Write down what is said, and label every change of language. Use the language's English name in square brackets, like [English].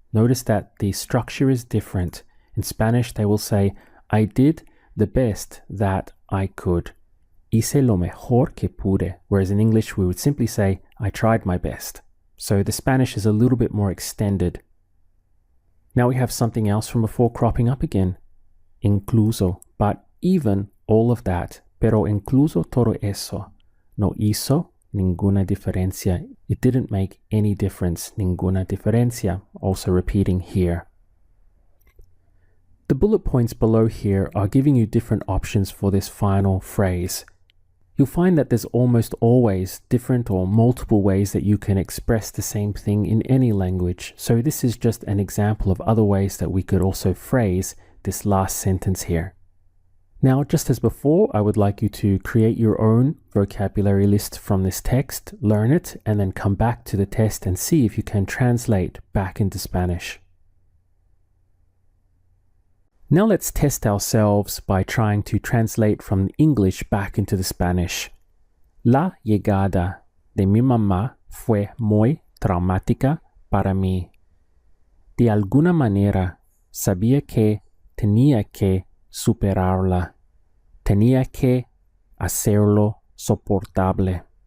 [English] Notice that the structure is different. In Spanish, they will say, I did the best that I could. Hice lo mejor que pude. Whereas in English, we would simply say, I tried my best. So the Spanish is a little bit more extended. Now we have something else from before cropping up again. [Spanish] Incluso. But even all of that, pero incluso todo eso, no hizo ninguna diferencia. [English] It didn't make any difference. Ninguna diferencia. Also repeating here. The bullet points below here are giving you different options for this final phrase. You'll find that there's almost always different or multiple ways that you can express the same thing in any language. So this is just an example of other ways that we could also phrase this last sentence here. Now, just as before, I would like you to create your own vocabulary list from this text, learn it, and then come back to the test and see if you can translate back into Spanish. Now let's test ourselves by trying to translate from English back into the Spanish. [Spanish] La llegada de mi mamá fue muy traumática para mí. De alguna manera, sabía que tenía que superarla. Tenía que hacerlo soportable.